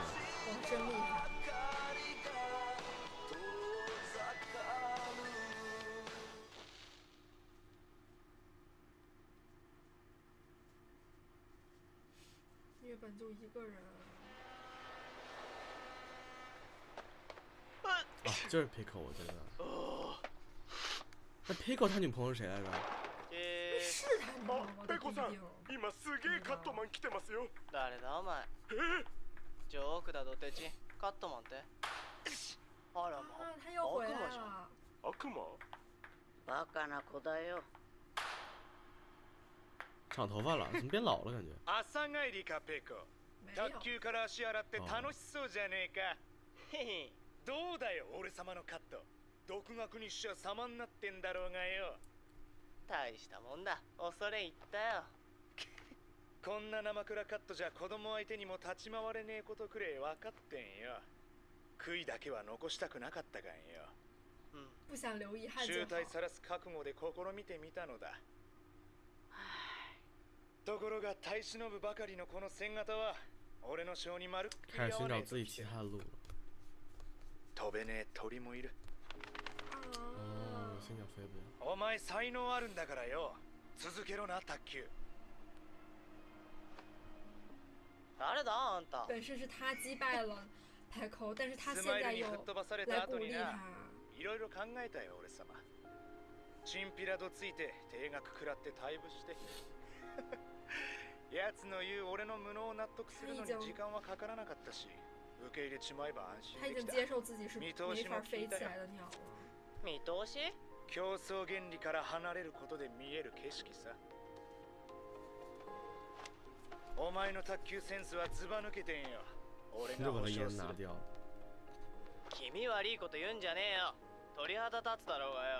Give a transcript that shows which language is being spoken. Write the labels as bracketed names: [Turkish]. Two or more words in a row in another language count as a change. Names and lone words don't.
[Chinese] 哇，真厉害。日本就一个人。啊，就是 Pico， 我觉得。那 Pico 他女朋友是谁来着？是他女朋友吗？ [Japanese] ペコさん、今すげえカットマン来てますよ。誰だお前。ジョークだドテチ。カットマンって。あらま。 [Chinese] 他又回来了。 [Japanese] 悪魔？バカな子だよ。 [Chinese] 长头发了，怎么变老了感觉？ [Japanese] 朝帰りかペコ。卓球から足洗って楽しそうじゃねえか。へへ。どうだよ俺様のカット。独学にしちゃ様になってんだろうがよ。大したもんだ。恐れ入ったよ。こんな生倉カットじゃ子供相手にも立ち回れねえことくれ分かってんよ。悔いだけは残したくなかったがんよ。 [Chinese] 不想留遗憾就好。 [Japanese] 醜態さらす覚悟で試みてみたのだ。ところが耐え忍ぶばかりのこの戦型は俺の性にまるっきり合わねえときて。飛べねえ鳥もいる。お前才能あるんだからよ。続けろな卓球。誰だあんた。 [Chinese] 本身是他击败了Pico，但是他现在又来鼓励他。 [Japanese] いろいろ考えたよ俺様。チンピラとついて定額食らって退部して。奴の言う俺の無能を納得するのに時間はかからなかったし、受け入れちまえば安心できた。 [Chinese] 他已经接受自己是没法飞起来的鸟了。 [Japanese] 見通し？競争原理から離れることで見える景色さ。お前の卓球センスはずば抜けてんよ。俺が保証する。君悪いこと言うんじゃねえよ。鳥肌立つだろうがよ。